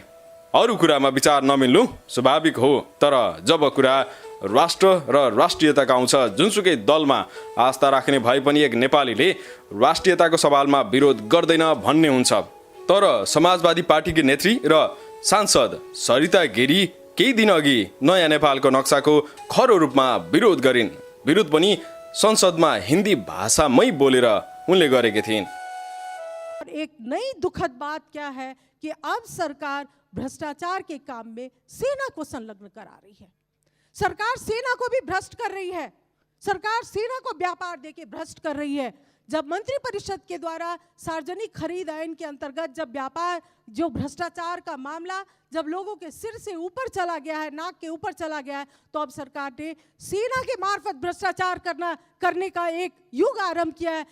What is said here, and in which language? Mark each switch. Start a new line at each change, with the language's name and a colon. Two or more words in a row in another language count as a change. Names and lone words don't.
Nepali: अरू कुरामा विचार नमिल्नु स्वाभाविक हो, तर जब कुरा राष्ट्र र राष्ट्रियताका आउँछ, जुनसुकै दलमा आस्था राख्ने भए पनि एक नेपालीले राष्ट्रियताको सवालमा विरोध गर्दैन भन्ने हुन्छ। तर समाजवादी पार्टीकी नेत्री र सांसद सरिता गिरी केही दिन अघि नयाँ नेपालको नक्साको खरो रूपमा विरोध गरिन्। विरोध पनि संसदमा हिन्दी भाषामै बोलेर उनले गरेकी थिइन्।
Hindi: एक नई दुखद बात क्या है कि अब सरकार भ्रष्टाचार के काम में सेना को संलग्न करा रही है। सरकार सेना को भी भ्रष्ट कर रही है। सरकार सेना को व्यापार देके भ्रष्ट कर रही है। जब मंत्रिपरिषद के द्वारा सार्वजनिक खरीद आइन के अंतर्गत जब व्यापार, जो भ्रष्टाचार का मामला जब लोगों के सिर से ऊपर चला गया है, नाक के ऊपर चला गया है, तो अब सरकार ने सेना के मार्फत भ्रष्टाचार करने का एक युग आरंभ किया है।